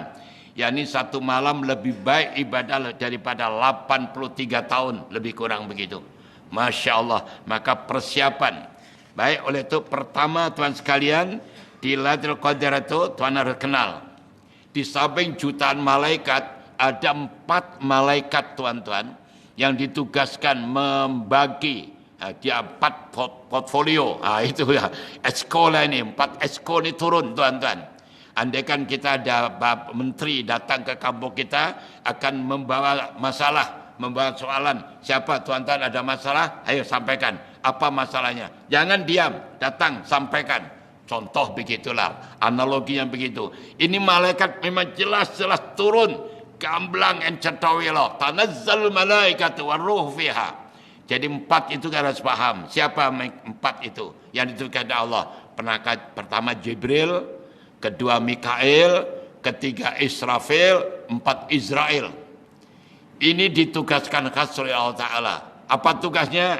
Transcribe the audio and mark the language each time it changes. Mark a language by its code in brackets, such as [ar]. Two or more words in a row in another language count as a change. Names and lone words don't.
[ms] Yani satu malam lebih baik ibadah daripada 83 tahun, lebih kurang begitu. [ar] ما شاء الله, [ms] maka persiapan. Baik, oleh itu pertama tuan sekalian, di Lailatul Qadar itu tuan harus kenal. Di samping jutaan malaikat, ada 4 malaikat tuan-tuan, yang ditugaskan membagi dia 4 portfolio. Itu ya. Exco lah ini. 4 exco ni turun tuan-tuan. Andaikan kita ada menteri datang ke kampung kita akan membawa masalah, membawa soalan. Siapa tuan-tuan ada masalah? Ayo sampaikan. Apa masalahnya? Jangan diam. Datang sampaikan. Contoh begitulah. Analogi yang begitu. Ini malaikat memang jelas-jelas turun. Gamblang and cetawila. [ar] تنزل الملائكة والروح فيها. [ms] Jadi 4 itu kan harus paham. Siapa 4 itu? Yang ditugaskan Allah. Pertama Jibril, kedua Mikail, ketiga Israfil, 4 Israel. Ini ditugaskan khas oleh Allah Ta'ala. Apa tugasnya?